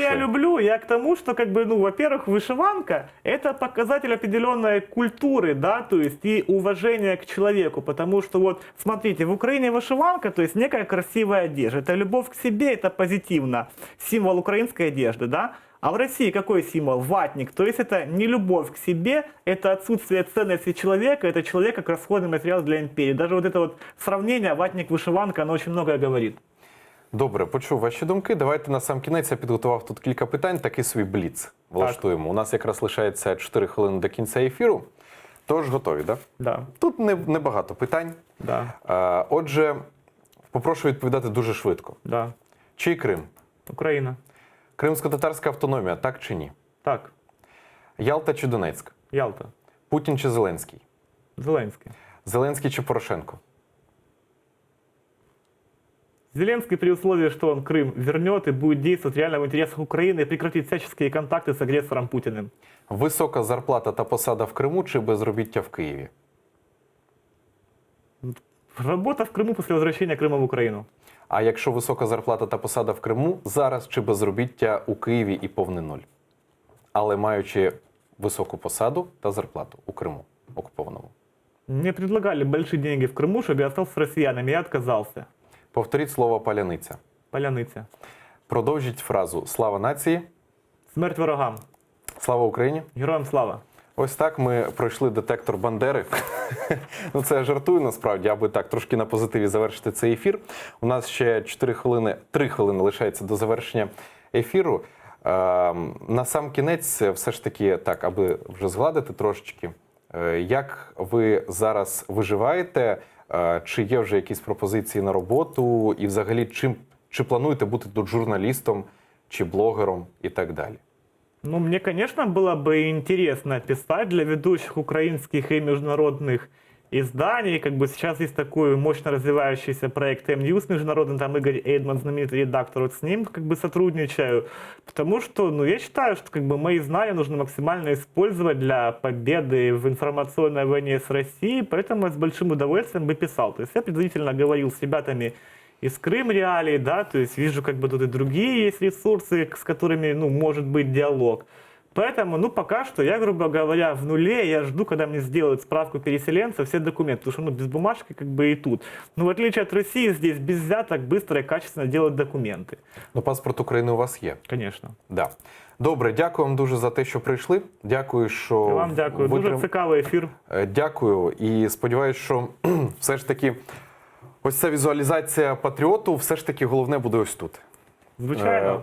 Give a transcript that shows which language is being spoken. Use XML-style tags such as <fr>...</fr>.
<ru>я люблю, я к тому, что, как бы, ну, во-первых, вышиванка – это показатель определенной культуры, да, то есть и уважения к человеку, потому что вот, смотрите, в Украине вышиванка, то есть некая красивая одежда, это любовь к себе, это позитивно, символ украинской одежды, да, а в России какой символ? Ватник, то есть это не любовь к себе, это отсутствие ценности человека, это человек как расходный материал для империи. Даже вот это вот сравнение ватник-вышиванка, оно очень многое говорит.</ru> <uk>Добре, почув ваші думки. Давайте на сам кінець я підготував тут кілька питань, такий свій бліц влаштуємо. У нас якраз лишається 4 хвилини до кінця ефіру, тож готові, так?</uk> <ru>Да,</ru> <uk>Тут небагато питань.</uk> <ru>да,</ru> <uk>Отже, попрошу відповідати дуже швидко.</uk> <ru>да.</ru> <uk>Чий Крим? Україна. Кримсько-татарська автономія, так чи ні? Так, Ялта чи Донецьк? Ялта. Путін чи Зеленський?</uk> <ru>Зеленский.</ru> <uk>Зеленський чи Порошенко?</uk> <ru>Зеленский при условии, что он Крым вернет и будет действовать реально в интересах Украины и прекратит всяческие контакты с агрессором Путиным.</ru> <uk>Висока зарплата та посада в Криму чи безробіття в Києві?</uk> <ru>Работа в Крыму после возвращения Крыма в Украину.</ru> <uk>А якщо висока зарплата та посада в Криму, зараз чи безробіття у Києві і повний нуль? Але маючи високу посаду та зарплату у Криму окупованому.</uk> <ru>Мне предлагали большие деньги в Крыму, чтобы я остался с россиянами, я отказался.</ru> <uk>Повторіть слово «паляниця». Поляныця. Продовжіть фразу «Слава нації», Смерть ворогам. «Слава Україні». Героям слава. Ось так ми пройшли детектор Бандери. Ну це я жартую насправді, аби так трошки на позитиві завершити цей ефір. У нас ще 3 хвилини лишається до завершення ефіру. На сам кінець все ж таки, так, аби вже згладити трошечки, як ви зараз виживаєте, чи є вже якісь пропозиції на роботу, і взагалі чи плануєте бути тут журналістом, чи блогером і так далі?</uk> <ru>Ну, мне, конечно, было бы интересно писать для ведущих украинских и международных изданий. Как бы сейчас есть такой мощно развивающийся проект M-News международный, там Игорь Эйдман, знаменитый редактор, вот с ним как бы сотрудничаю. Потому что, ну, я считаю, что как бы мои знания нужно максимально использовать для победы в информационной войне с Россией, поэтому я с большим удовольствием бы писал. То есть я предварительно говорил с ребятами из Крым реалий, да, то есть вижу, как бы тут и другие есть ресурсы, с которыми, ну, может быть диалог. Поэтому, ну, пока что я, грубо говоря, в нуле, я жду, когда мне сделают справку переселенца, все документы, потому что, ну, без бумажки как бы и тут. Но в отличие от России, здесь без взяток быстро и качественно делают документы.</ru> <uk>Ну, паспорт України у вас є.</uk> <ru>Конечно. Да.</ru> <uk>Добре, дякую вам дуже за те, що прийшли. Дякую, що І вам дякую. Дуже цікавий ефір. Дякую. І сподіваюся, що все ж таки ось ця візуалізація патріоту все ж таки головне буде ось тут. Звичайно.</uk>